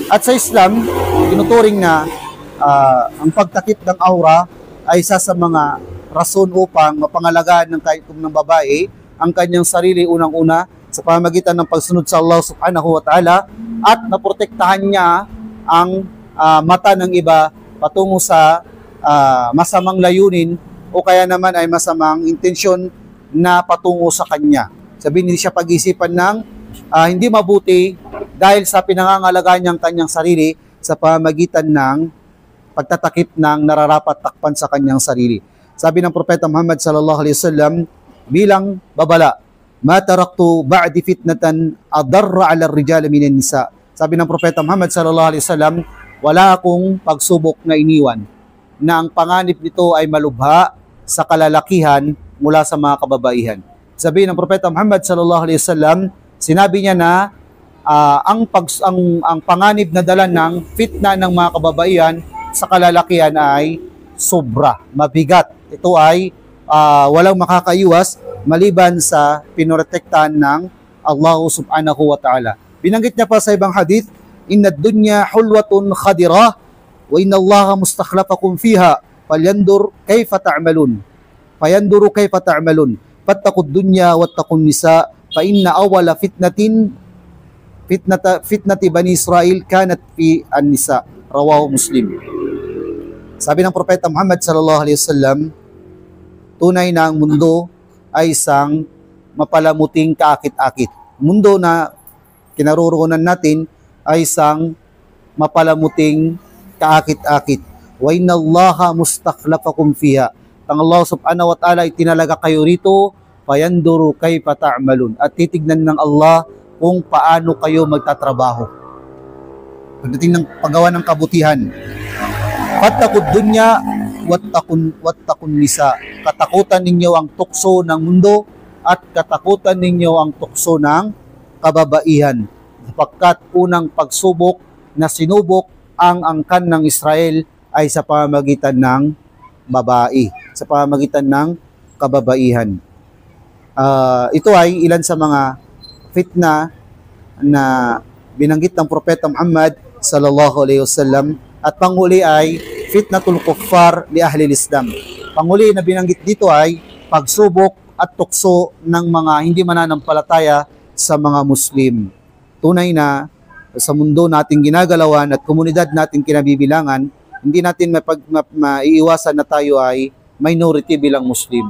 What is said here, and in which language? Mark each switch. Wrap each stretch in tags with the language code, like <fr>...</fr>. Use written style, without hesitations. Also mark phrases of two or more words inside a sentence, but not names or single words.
<tl>At sa Islam, tinuturing na ang pagtakip ng aura ay isa sa mga rason upang mapangalagaan ng babae ang kanyang sarili unang-una sa pamamagitan ng pagsunod sa Allah</tl> <ar>سبحانه وتعالى,</ar> <tl>at naprotektahan niya ang mata ng iba patungo sa masamang layunin o kaya naman ay masamang intensyon na patungo sa kanya. Sabihin, hindi siya pag-isipan ng hindi mabuti dahil sa pinangangalagaan niyang kanyang sarili sa pamamagitan ng pagtatakip ng nararapat takpan sa kanyang sarili. Sabi ng Propeta Muhammad</tl> <ar>صلى الله عليه وسلم</ar> <tl>bilang babala,</tl> <ar>ما تركت بعدي فتنة أضر على الرجال من النساء.</ar> <tl>Sabi ng Propeta Muhammad</tl> <ar>صلى الله عليه وسلم,</ar> <tl>wala akong pagsubok na iniwan na ang panganib nito ay malubha sa kalalakihan mula sa mga kababaihan. Sabi ng Propeta Muhammad</tl> <ar>صلى الله عليه وسلم,</ar> <tl>sinabi niya na ang panganib na dala ng fitna ng mga kababaihan sa kalalakihan ay sobra, mabigat. Ito ay walang makakaiwas maliban sa pinoprotektahan ng Allah</tl> <ar>سبحانه وتعالى.</ar> <tl>Binanggit niya pa sa ibang</tl> <ar>hadith, إن الدنيا حلوة خضرة وإن الله مستخلفكم فيها فلينظر كيف تعملون. فلينظر كيف تعملون فاتقوا الدنيا واتقوا النساء فإن أول فتنة بني إسرائيل كانت في النساء. رواه مسلم.</ar> <tl>Sabi ng Propeta Muhammad</tl> <ar>صلى الله عليه وسلم,</ar> <tl>tunay na ang mundo ay isang mapalamuting kaakit-akit. Mundo na kinaroroonan natin ay isang mapalamuting kaakit-akit.</tl> <ar>وإن الله مستخلفكم فيها.</ar> <tl>Ang Allah</tl> <ar>سبحانه وتعالى</ar> <tl>ay tinalaga kayo rito,</tl> <ar>فلينظر كيف تعملون.</ar> <tl>At titignan ng Allah kung paano kayo magtatrabaho. Pagdating ng paggawa ng kabutihan.</tl> <ar>فاتقوا الدنيا واتقوا النساء.</ar> <tl>Katakutan ninyo ang tukso ng mundo at katakutan ninyo ang tukso ng kababaihan. Sapagkat unang pagsubok na sinubok ang angkan ng Israel ay sa pamamagitan ng babae, sa pamamagitan ng kababaihan. Ito ay ilan sa mga fitna na binanggit ng Propeta Muhammad</tl> <ar>صلى الله عليه وسلم.</ar> <tl>At panghuli ay</tl> <ar>فتنة الكفار لأهل الإسلام.</ar> <tl>Panghuli na binanggit dito ay pagsubok at tukso ng mga hindi mananampalataya sa mga Muslim. Tunay na sa mundo nating ginagalawan at komunidad nating kinabibilangan, hindi natin maiiwasan na tayo ay minority bilang Muslim.</tl>